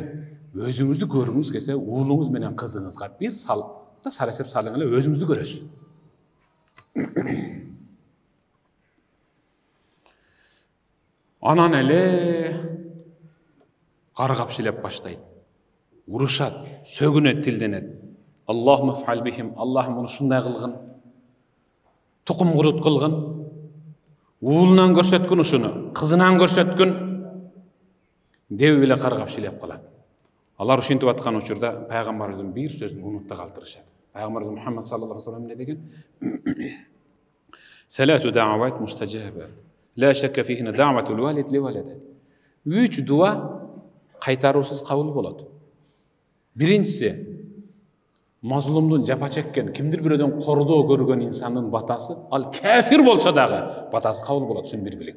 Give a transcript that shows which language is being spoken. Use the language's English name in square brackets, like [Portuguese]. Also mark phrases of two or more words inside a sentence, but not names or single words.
[Kyrgyz] Өзүңүздү көргүңүз келсе, уулуңуз менен кызыңызга бир сарасеп салың эле, өзүңүздү көрөсүз. Анан эле каргап силеп баштайт. Урушат, сөгүнөт, тилденет. [Arabic] اللهم افعل بهم, [Kyrgyz] Аллахым муну ушундай кылгын. Тукум курут кылгын. Уулунан көрсөткүн ушуну, кызынан көрсөткүн деп эле каргап силеп калат. Алар ушинтип аткан учурда пайгамбарыбыздын бир сөзүн унутта калтырышат. Пайгамбарыбыз Мухаммад [Arabic] صلى الله عليه وسلم [Kyrgyz] эмне деген? [Arabic] ثلاث دعوات مستجابات. لا شك فيهن دعوة الوالد لولده. [Kyrgyz] 3 дуа кайтаруусуз кабыл болот. Биринчиси, мазлумдун жапа чеккен, кимдир бирөөдөн кордоо көргөн инсандын батасы, ал кафир болсо дагы батасы кабыл болот, шуну бир билиң.